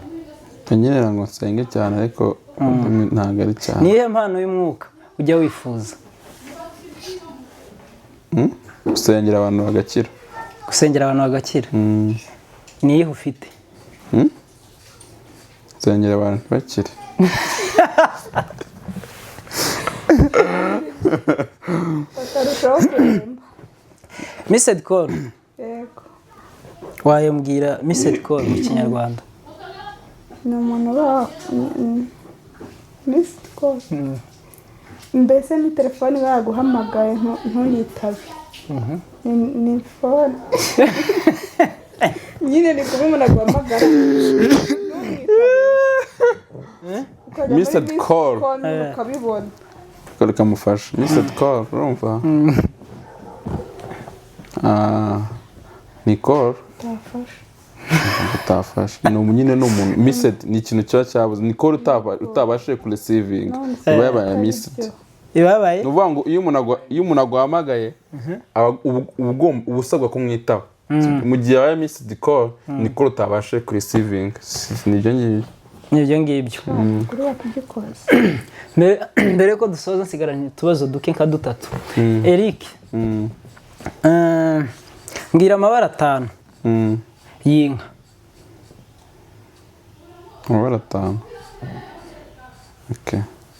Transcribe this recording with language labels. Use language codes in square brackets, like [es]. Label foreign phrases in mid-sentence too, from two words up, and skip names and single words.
[rw] Nyine ngo nsenge cyane ariko ntabwo ari cyane. Niyo mpano y'umwuka ujya wifuza? Gusengera abantu bagakira. Gusengera abantu bagakira? Niyihe ufite? Gusengera abantu bakire. [en] Missed call. [rw] Yego. Wayambwira [en] missed call [rw] mu kinyarwanda? Ni umuntu [en] missed call. [rw] Mbese ni telefone baguhamagaye ntuyitabe. ni phone nyine ni kuba umuntu aguhamagara [en] Missed call. [rw] ukabibona kamufasha [en] missed call [rw] urumva ni call utafashe ni nyine n'umuntu missed ni ikintu cyo cyabuze ni call utabashije ku receiving iba yabaye missed ibabaye nuvuga ngo iyo umuntu aguhamagaye ubusabwa kumwitaho mu gihe yabaye [en] missed call [rw] ni call utabashije ku receiving nibyo ngibyo kuri wakugikoza mbere ko dusoza nsigaranye utubazo duke nka dutatu Eric mbwira amabara 5 y'inka. Amabara 5 okay.